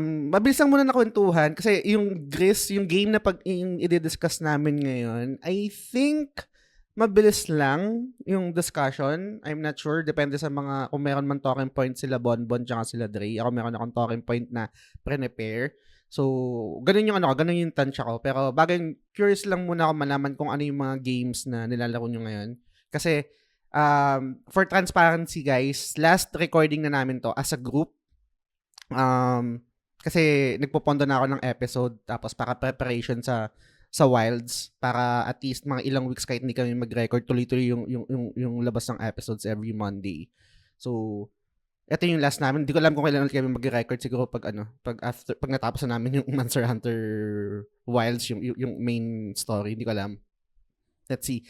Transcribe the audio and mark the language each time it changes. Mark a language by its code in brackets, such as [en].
[tl] Mabilis lang muna na kwentuhan kasi yung Gris, yung game na yung i-discuss namin ngayon, [en] I think [tl] mabilis lang yung discussion. [en] I'm not sure. [tl] Depende sa mga, kung meron man talking point sila Bonbon tsaka sila Dre. Ako meron akong talking point na prepare. So, ganun yung tansya ko. Pero curious lang muna ako malaman kung ano yung mga games na nilalaro nyo ngayon. Kasi, [en] for transparency guys, [tl] last recording na namin to as a group. Kasi nagpopondo na ako ng episode tapos para preparation sa sa Wilds para at least mga ilang weeks kahit hindi kami mag-record, tuloy-tuloy yung labas ng episodes [en] every Monday. [tl] So, ito yung last namin. Hindi ko alam kung kailan ulit kami mag-record, siguro pag natapos na namin yung Monster Hunter Wilds, yung main story. Hindi ko alam. [en] Let's see.